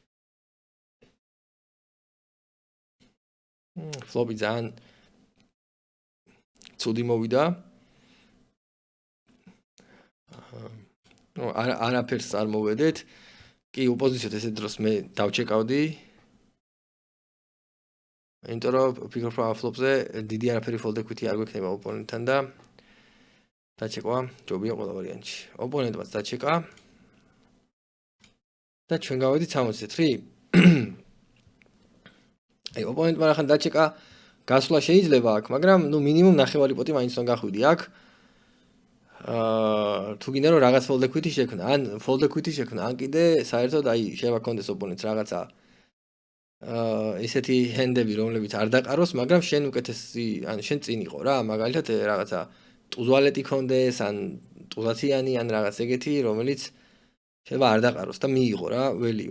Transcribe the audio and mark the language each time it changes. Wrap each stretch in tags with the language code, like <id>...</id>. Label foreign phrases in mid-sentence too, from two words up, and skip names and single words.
<ka>ფლოპი ძალიან ცუდი მოვიდა. არაფერს არ მოვედეთ. კი, ოპოზიციოდ ესეთ დროს მე დავჩეკავდი. იმიტომ რომ ფიქრობ რომ ფლოპზე დიდი არაფერი</ka> <en>fold equity</en> <ka>არ გვექნება ოპონენტთან და დაჩეკვა ჯობია ყველა ვარიანტში. ოპონენტმაც დაჩეკა და ჩვენ გავედით 63. აი ოპონენტმა რახან დაჩეკა გასვლა შეიძლება აქ, მაგრამ ნუ მინიმუმ ნახევარი პოტი მაინც უნდა გახვიდი აქ. თუ გინდა რომ რაღაც</ka> <en>fold equity</en> <ka>შექმნა, ან</ka> <en>fold equity</en> <ka>შექმნა, ან კიდე საერთოდ აი შეიძლება კონდეს ოპონენტს რაღაცა ესეთი ჰენდები რომლებიც არ დაყაროს, მაგრამ შენ უკეთესი, ან შენ წინ იყო რა, მაგალითად რაღაცა ტუს ვალეტი კონდეს, ან ტუზათიანი, ან რაღაც ეგეთი, რომელიც შეიძლება არ დაყაროს და მიიღო რა value.</ka>